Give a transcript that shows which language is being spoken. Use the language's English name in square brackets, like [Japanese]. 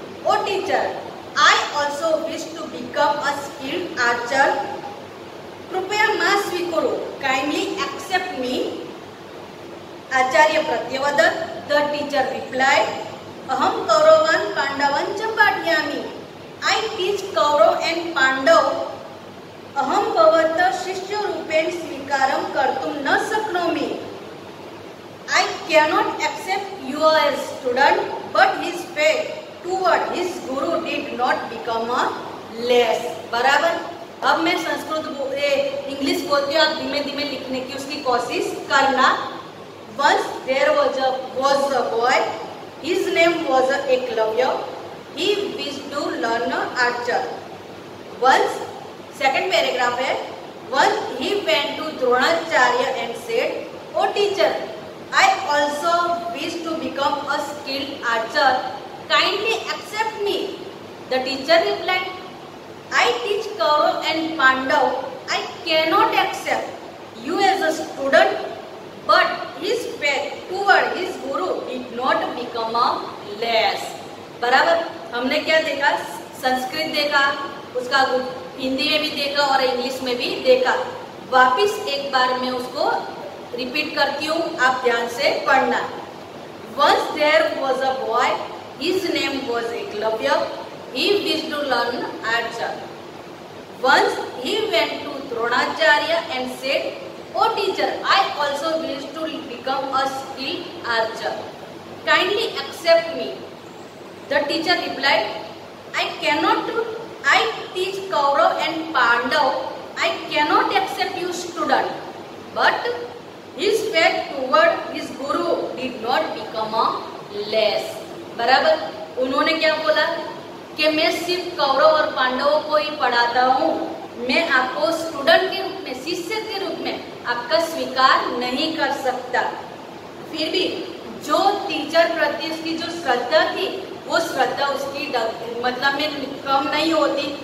[English] O teacher, I also wish to become a skilled archer. [Sanskrit] Krupaya ma svikuru. [English] Kindly accept me. [Sanskrit] Acharya Pratyavadat. [English] The teacher replied, [Sanskrit] aham Kauravan Pandavan cha patyami. [English] I teach Kaurav and Pandav. [Sanskrit] अहम भवतः शिष्य रूपेण स्वीकारं कर्तुं न शक्नोमि. [English] I cannot accept you as student, but his faith toward his guru did not become a less. [Hindi] बराबर. अब मैं संस्कृत इंग्लिश बोलती हूँ, आप धीमे धीमे लिखने की उसकी कोशिश करना. [English] Once there was a boy. His name was Eklavya. He wished to learn archer. Once. [Hindi] Second paragraph है. [English] Once he went to Dronacharya and said, "O teacher, I also wish to become a skilled archer. Kindly accept me." The teacher replied, "I teach Kaurav and Pandav. I cannot accept you as a student, but his faith toward his guru did not become a less." [Hindi] बराबर. हमने क्या देखा? संस्कृत देखा, उसका हिंदी में भी देखा और इंग्लिश में भी देखा. वापिस एक बार मैं उसको रिपीट करती हूँ, आप ध्यान से पढ़ना. [English] Once there was a boy. His name was Eklavya. He wished to learn archer. Once he went to Dronacharya and said, "O teacher, I also wish to become a skilled archer. Kindly accept me." The teacher replied, I teach Kaurav and Pandav. I cannot accept you student, but his faith toward his guru did not become a less. [Hindi] बराबर. उन्होंने क्या बोला कि मैं सिर्फ कौरव और पांडवों को ही पढ़ाता हूँ, मैं आपको स्टूडेंट के रूप में, शिष्य के रूप में आपका स्वीकार नहीं कर सकता. फिर भी जो टीचर प्रति उसकी जो श्रद्धा थी, वो श्रद्धा उसकी मतलब में कम नहीं होती.